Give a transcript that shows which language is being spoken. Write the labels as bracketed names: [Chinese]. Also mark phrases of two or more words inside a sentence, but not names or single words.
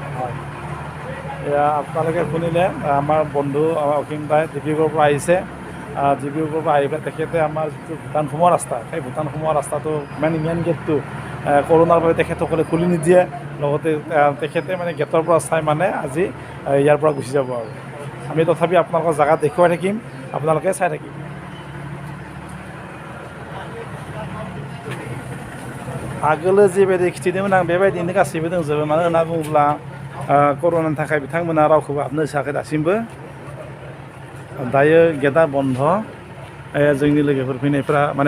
[Assamese] এয়া আপোনালোকে শুনিলে আমাৰ বন্ধু আমাৰ অসীম দাই ডিব্ৰুগড়ৰ পৰা আহিছে ডিব্ৰুগড়ৰ পৰা আহি পেলাই তেখেতে আমাৰ যিটো ভূটান সোমোৱা ৰাস্তা সেই ভূটান সোমোৱা ৰাস্তাটো [English] main gateটো [Assamese] কৰোণাৰ বাবে তেখেতসকলে খুলি নিদিয়ে লগতে তেখেতে মানে গেটৰ পৰা চাই মানে আজি ইয়াৰ পৰা গুচি যাব আৰু আমি তথাপি আপোনালোকৰ জেগা দেখুৱাই থাকিম আপোনালোকে চাই থাকিম [Bodo] आगोलो जेबायदि खिथिदोंमोन आं बेबायदिनो गासैबो दंजोबो मानो होनना बुङोब्ला कर'नानि थाखाय बिथांमोना रावखौबो हाबनो होआखै दासिमबो दायो गेटआ बन्द जोंनि लोगोफोर फैनायफ्रा माने